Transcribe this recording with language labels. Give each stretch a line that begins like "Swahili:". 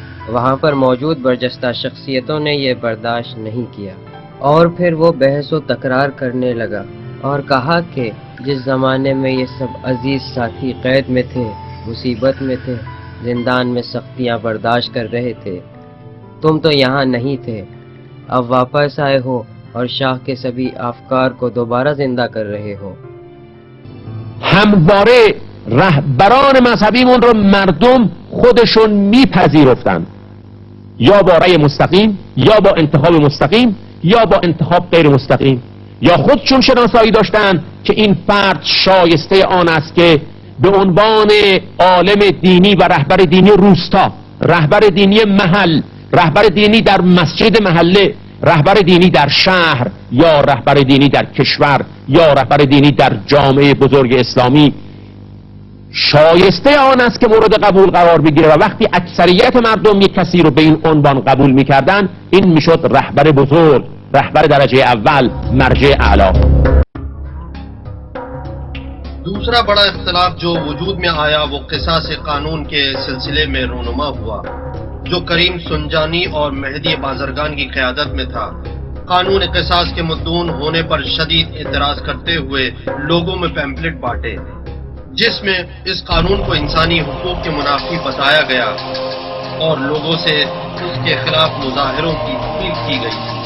Hindi: वहाँ पर मौजूद बरजस्ता शख्सियतों ने यह बर्दाश्त नहीं किया और फिर वो बहस व तकरार करने लगा और कहा कि जिस ज़माने में ये सब अजीज़ साथी कैद में थे, मुसीबत में थे, जिंदान में सख्तियाँ बर्दाश्त कर रहे थे, तुम तो यहाँ नहीं थे, अब वापस आए हो और शाह के सभी अफकार को दोबारा जिंदा कर रहे हो।
Persian: همواره رهبران مذهبیمون رو مردم خودشون میپذیرفتن، یا با رأی مستقیم یا با انتخاب مستقیم یا با انتخاب غیر مستقیم، یا خودشون شناسایی داشتن که این فرد شایسته آن است که به عنوان عالم دینی و رهبر دینی روستا، رهبر دینی محل، رهبر دینی در مسجد محله، رهبر دینی در شهر یا رهبر دینی در کشور یا رهبر دینی در جامعه بزرگ اسلامی شایسته آن است که مورد قبول قرار بگیره. و وقتی اکثریت مردم یک کسی رو به این عنوان قبول میکردن، این میشد رهبر بزرگ، رهبر درجه اول، مرجع اعلی.
Hindi: दूसरा बड़ा इख्तिलाफ जो वजूद में आया वो क़िसास कानून के सिलसिले में रूनुमा हुआ, जो करीम सुनजानी और मेहदी बाज़रगान की क़यादत में था। कानून क़िसास के मुद्दून होने पर शदीद एतराज़ करते हुए लोगों में पैम्फलेट बांटे, जिसमें इस कानून को इंसानी हुकूक के मुनाफी बताया गया और लोगों से उसके खिलाफ मुजाहिरों की अपील की गई।